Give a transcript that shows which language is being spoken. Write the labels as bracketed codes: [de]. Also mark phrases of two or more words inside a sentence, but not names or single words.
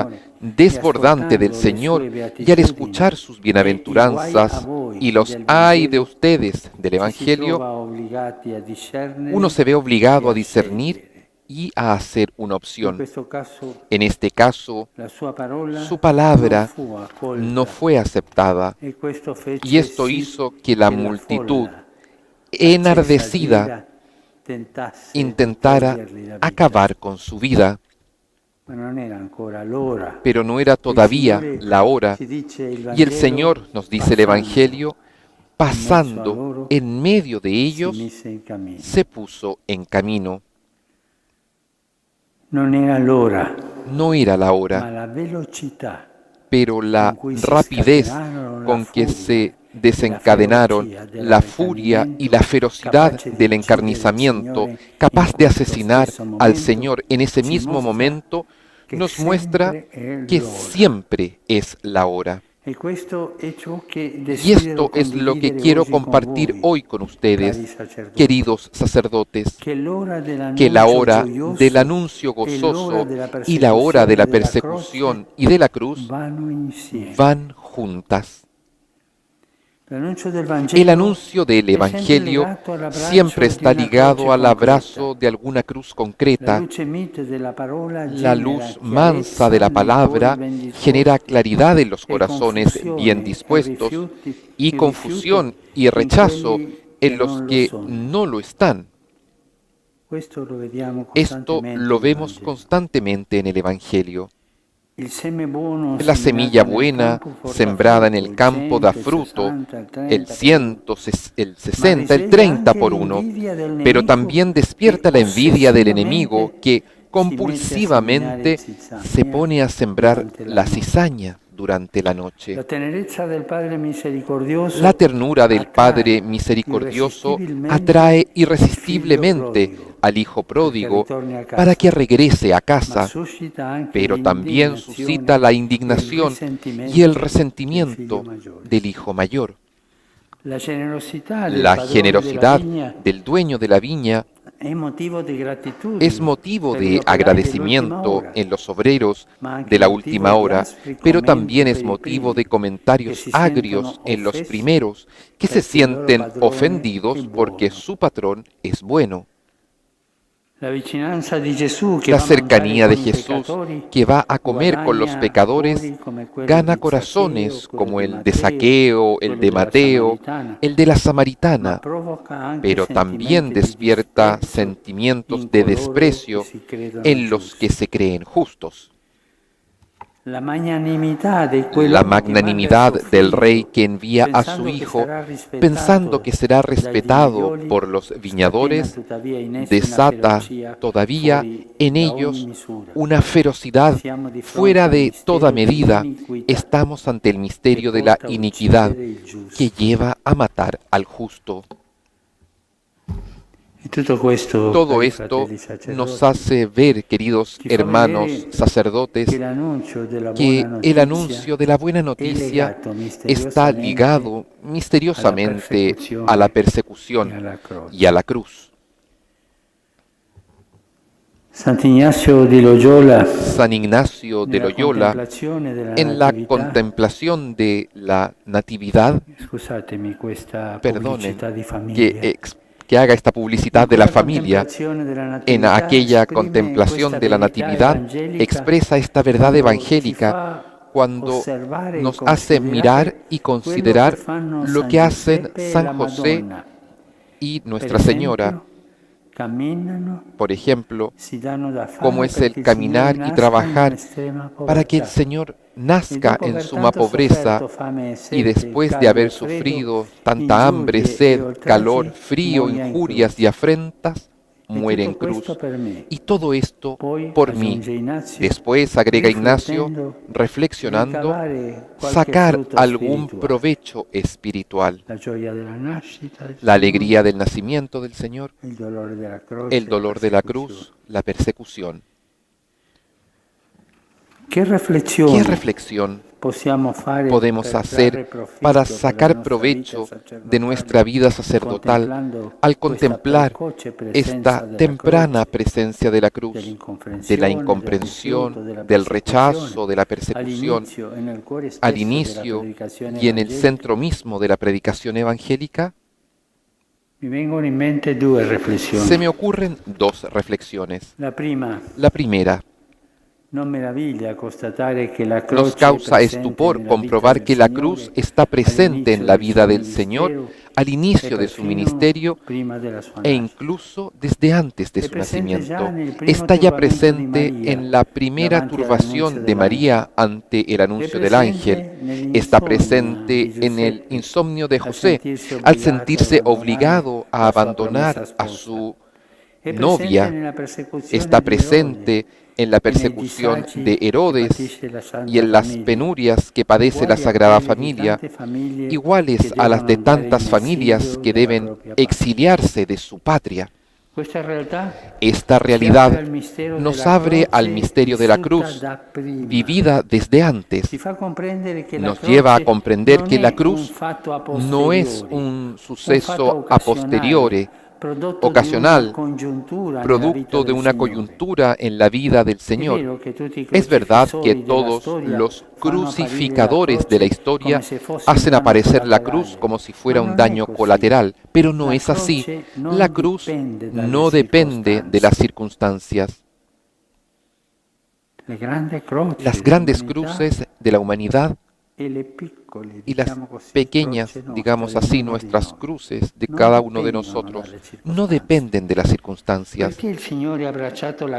[it] Signore, [es] desbordante del [it] ascoltando le [es] Señor, [it] sue [es] y al [it] beatitudini, [es] escuchar sus [it] e i guai a [es] bienaventuranzas [it] voi [es] y los [it] del [es] ay de [it] Vangelo, [es] ustedes del [it] ci si [es] Evangelio, [it] trova obbligati a discernere [es] uno se ve [it] e [es] obligado a [it] a [es] discernir [it] scegliere. [es] y a hacer una [it] In [es] opción. [it] questo caso [es] En este caso, [it] la sua parola [es] su palabra [it] non fu accolta [es] no fue aceptada [it] e questo [es] y [it] fece [es] esto [it] sì [es] hizo que la [it] che la [es] multitud, [it] folla accesa di [es] enardecida, [it] ira tentasse di [es] intentara [it] togliergli la vita. [es] acabar con su vida, [it] Ma non era ancora l'ora. [es] pero no era [it] Il [es] todavía [it] Signore, [es] la hora. [it] ci dice il [es] Y el [it] Vangelo, [es] Señor, nos dice el [it] passando [es] Evangelio, [it] in mezzo a [es] pasando [it] loro, [es] en medio de [it] si [es] ellos, [it] mise in cammino. [es] se puso en camino. [it] Non era l'ora, [es] No era la [it] ma [es] hora, [it] la velocità [es] pero la [it] con cui si [es] rapidez [it] scatenarono la [es] con que [it] furia [es] se [it] e la [es] desencadenaron [it] ferocia [es] la furia y la [it] dell'avvelenamento [es] ferocidad [it] capace di [es] del [it] uccidere il [es] encarnizamiento, [it] Signore in [es] capaz de [it] questo [es] asesinar [it] stesso [es] al [it] momento, [es] Señor en ese [it] ci [es] mismo [it] mostra [es] momento, [it] che [es] nos muestra [it] sempre è [es] que [it] l'ora. [es] siempre es la hora. [it] E questo è ciò che [es] Y [it] desidero [es] esto es lo que [it] condividere [es] quiero [it] oggi con [es] compartir [it] voi, [es] hoy con [it] cari [es] ustedes, [it] sacerdoti, [es] queridos sacerdotes, [it] che l'ora [es] que la [it] dell'annuncio [es] hora del [it] gioioso [es] anuncio [it] e l'ora [es] gozoso [it] della [es] y la hora de [it] persecuzione [es] la [it] della [es] persecución [it] croce [es] y de la cruz [it] vanno insieme. [es] van juntas. [it] L'annuncio del [es] El [it] Vangelo [es] anuncio del [it] è sempre [es] Evangelio [it] legato all'abbraccio [es] siempre [it] di [es] está [it] una [es] ligado [it] croce [es] al abrazo [it] concreta. [es] de alguna cruz [it] La [es] concreta. [it] luce mite della parola [es] La [it] genera [es] luz mansa de [it] chiarezza [es] la [it] nei cuori [es] palabra [it] ben [es] genera [it] disposti [es] claridad en los [it] e [es] corazones bien [it] confusione [es] dispuestos [it] e [es] y [it] rifiuto [es] confusión y [it] in [es] rechazo [it] quelli [es] en [it] che [es] los [it] non lo [es] que [it] sono. [es] no lo están. [it] Questo lo vediamo [es] Esto [it] costantemente [es] lo [it] nel [es] vemos [it] Vangelo. [es] constantemente en el Evangelio. [it] Il seme buono [es] La semilla [it] seminato nel [es] buena, [it] campo porta [es] sembrada en [it] frutto, [es] el [it] il [es] campo, da [it] 100, il [es] fruto, [it] 60, il [es] el [it] 30 per uno. [es] 100, el [it] Ma [es] 60, el [it] risveglia [es] 30 [it] anche [es] por uno, [it] l'invidia del [es] pero [it] nemico [es] también [it] che [es] despierta la envidia del enemigo [it] ossessivamente [es] que [it] si mette a seminare [es] compulsivamente se [it] zizzania [es] pone a sembrar [it] durante la [es] la [it] notte. [es] cizaña durante la noche. [it] La tenerezza del Padre [es] La [it] misericordioso [es] ternura del Padre [it] attrae [es] misericordioso [it] irresistibilmente [es] atrae [it] il figlio [es] irresistiblemente [it] prodigo [es] al Hijo [it] perché [es] pródigo [it] ritorni a [es] para que [it] casa, [es] regrese a [it] ma [es] casa, [it] suscita anche [es] pero también suscita [it] l'indignazione [es] la [it] e il [es] indignación y el [it] risentimento del figlio [es] resentimiento [it] maggiore. [es] del Hijo mayor. [it] La generosità del [es] La [it] padrone della [es] generosidad [it] vigna [es] del dueño de la viña [it] è motivo di gratitudine [es] es motivo [it] per gli [es] de [it] operai dell'ultima [es] agradecimiento [it] ora, [es] en los obreros [it] ma anche [es] de la [it] motivo [es] última [it] di [es] hora, [it] aspri [es] pero [it] commenti [es] también es [it] per i [es] motivo [it] primi, [es] de [it] che [es] comentarios [it] si [es] agrios [it] sentono [es] en los [it] offesi [es] primeros, que se [it] perché il loro [es] sienten [it] padrone è [es] ofendidos porque [it] buono. [es] su patrón es bueno. [it] La vicinanza di Gesù che [es] La [it] va a mangiare [es] cercanía de [it] con i [es] Jesús, [it] peccatori [es] que va a comer con los [it] guadagna [es] pecadores, [it] cuori come quello [es] gana [it] di [es] corazones [it] Zaccheo, quello [es] como [it] di [es] el de [it] Matteo, [es] Saqueo, el [it] quello [es] de [it] della [es] Mateo, [it] Samaritana, [es] el de la [it] ma [es] Samaritana, [it] provoca anche [es] pero también [it] sentimenti di [es] despierta [it] disprezzo [es] sentimientos [it] in [es] de [it] coloro che [es] desprecio [it] si credono [es] en los que [it] giusti. [es] se creen justos. [it] La magnanimità di [es] La [it] quell'uomo che manda [es] magnanimidad [it] suo [es] del rey [it] figlio [es] que envía a su [it] pensando che [es] hijo, [it] sarà [es] pensando [it] rispettato [es] que será [it] dai [es] respetado [it] vignaioli, [es] por los [it] scatena [es] viñadores, [it] tuttavia in essi una [es] desata [it] ferocia [es] todavía [it] fuori [es] en [it] da ogni [es] ellos [it] misura. [es] una ferocidad [it] Siamo di fronte [es] fuera [it] al [es] de toda [it] mistero [es] medida. [it] dell'iniquità [es] Estamos ante el [it] che [es] misterio de la [it] porta a [es] iniquidad [it] uccidere il [es] que [it] giusto. [es] lleva a matar al justo. [it] E tutto questo, [es] Todo [it] cari [es] esto [it] fratelli [es] nos [it] sacerdoti, [es] hace ver, queridos [it] ci fa [es] hermanos [it] vedere [es] sacerdotes, [it] che l'annuncio della buona [es] que el [it] notizia [es] anuncio de la buena [it] è [es] noticia [it] legato [es] está [it] misteriosamente [es] ligado [it] alla [es] misteriosamente a la [it] persecuzione e [es] persecución [it] alla croce. [es] y a la cruz. [it] Sant'Ignazio di Loyola, [es] San Ignacio de [it] nella [es] Loyola, [it] contemplazione della [es] en la [it] Natività, [es] contemplación de la Natividad, [it] scusatemi questa [es] perdonen [it] pubblicità di [es] que, [it] famiglia, [es] que haga esta publicidad [it] in [es] de la [it] quella [es] familia, [it] contemplazione della [es] en [it] Natività [es] aquella [it] esprime [es] contemplación [it] questa [es] de la [it] verità [es] Natividad, [it] evangelica [es] expresa esta verdad [it] quando ci [es] evangélica [it] fa [es] cuando [it] osservare e [es] nos hace mirar y [it] considerare quello che [es] considerar [it] fanno [es] lo [it] San [es] que hacen [it] Giuseppe e [es] San [it] la [es] José [it] Madonna. [es] y [it] Per [es] Nuestra Señora, [it] esempio, camminano, [es] por ejemplo, [it] si danno da fare [es] como es el [it] perché il [es] caminar [it] Signore [es] y [it] nasca in [es] trabajar [it] un'estrema [es] para que el [it] povertà. [es] Señor [it] E [es] nazca [it] dopo [es] en [it] aver [es] suma [it] tanto [es] pobreza [it] sofferto fame e [es] y [it] sete, [es] después de [it] caldo e [es] haber [it] freddo, [es] sufrido tanta hambre, [it] ingiurie e [es] sed, calor, [it] oltraggi, [es] frío, [it] muoia in [es] injurias y [it] croce. [es] afrentas, [it] E [es] muere en [it] tutto questo [es] cruz. [it] per me. [es] Y todo esto [it] Poi, [es] por mí. [it] aggiunge Ignazio, [es] Después, agrega Ignacio, [it] riflettendo, [es] reflexionando, [it] ricavare qualche [es] sacar [it] frutto [es] algún [it] spirituale. [es] provecho espiritual. [it] La gioia della nascita del [es] La [it] Signore, [es] alegría del nacimiento del Señor, [it] il dolore della croce, [es] el dolor de la [it] persecuzione. [es] cruz, la persecución. [it] Che [es] ¿Qué [it] riflessione [es] reflexión [it] possiamo fare [es] podemos [it] per [es] hacer [it] trarre profitto [es] para [it] per la [es] sacar [it] nostra [es] provecho [it] vita sacerdotale, [es] de nuestra vida sacerdotal [it] contemplando [es] al [it] questa [es] contemplar [it] precoce presenza [es] esta [it] della [es] temprana [it] croce, [es] presencia de la cruz, de la [it] dell'incomprensione, del [es] incomprensión, [it] rifiuto, della [es] del [it] persecuzione, [es] rechazo, de la persecución, [it] all'inizio e nel cuore [es] al [it] stesso della [es] inicio [it] predicazione [es] y en el [it] evangelica, [es] centro mismo de la predicación evangélica? [it] Mi vengono in mente due [es] Se [it] riflessioni. [es] me ocurren dos reflexiones. [it] La prima, [es] La primera, [it] non meraviglia constatare che la [es] nos [it] croce è [es] causa [it] presente [es] estupor [it] nella vita [es] comprobar [it] del [es] que la cruz [it] Signore [es] está presente en [it] all'inizio [es] la [it] del [es] vida [it] suo [es] del Señor [it] ministero [es] al [it] e [es] inicio de su [it] perfino [es] ministerio [it] prima della sua [es] e [it] nascita. [es] incluso desde antes de [it] È [es] su [it] presente già [es] nacimiento. [it] nel primo [es] Está ya [it] turbamento di [es] presente [it] Maria [es] en la primera [it] davanti all'annunzio [es] turbación de [it] dell'angelo. [es] María ante el [it] È [es] anuncio del ángel. [it] presente [es] Está [it] nell'insonnia [es] presente [it] di [es] en el [it] Giuseppe [es] insomnio de [it] al [es] José, [it] sentirsi [es] al [it] obbligato a [es] sentirse [it] abbandonare [es] obligado a [it] la sua promessa [es] abandonar a [it] sposa. [es] su [it] È presente [es] novia. [it] nella persecuzione [es] Está [it] di Erode [es] presente en la [it] e nei [es] persecución [it] disagi [es] de [it] che [es] Herodes [it] patisce la [es] y [it] Santa [es] en las [it] Famiglia, [es] penurias que padece la [it] uguali a [es] Sagrada [it] quelle di [es] Familia, [it] tante famiglie [es] iguales [it] che [es] a las [it] devono [es] de [it] andare [es] tantas [it] in [es] familias [it] esilio [es] que [it] dalla [es] deben [it] propria patria. [es] exiliarse de su patria. [it] Questa realtà [es] Esta [it] ci apre [es] realidad [it] al mistero [es] nos [it] della [es] abre al [it] croce [es] misterio de la [it] vissuta [es] cruz, [it] da prima. [es] vivida desde [it] Ci [es] antes. [it] fa comprendere che la [es] Nos lleva a [it] croce [es] comprender [it] non [es] que la [it] è un [es] cruz [it] fatto a [es] no es [it] posteriori, [es] un [it] un fatto [es] suceso a [it] occasionale, [es] posteriori, [it] prodotto di una [es] ocasional, [it] congiuntura nella vita [es] producto de [it] del [es] una [it] Signore. [es] coyuntura en la vida del [it] È [es] Señor. [it] vero che tutti i [es] Es verdad que [it] crocifissori della [es] todos [it] storia [es] los [it] fanno apparire la [es] crucificadores de la [it] croce come [es] historia [it] se fosse un [es] hacen [it] danno [es] aparecer la cruz [it] collaterale, [es] como si [it] ma [es] fuera un [it] non è [es] daño [it] così. [es] colateral, pero no [it] La [es] es así. [it] croce [es] La [it] non [es] cruz [it] dipende dalle [es] no depende de las [it] circostanze. [es] circunstancias. [it] Le grandi croci [es] Las grandes [it] dell'umanità [es] cruces de la humanidad [it] e le piccole, [es] y las [it] diciamo così, [es] pequeñas, [it] croce nostre, [es] digamos [it] di [es] así, [it] ognuno di [es] nuestras [it] noi, [es] cruces de [it] non [es] cada uno de [it] dipendono [es] nosotros, [it] dalle [es] no [it] circostanze. [es] dependen de las circunstancias. [it] Perché il Signore ha abbracciato la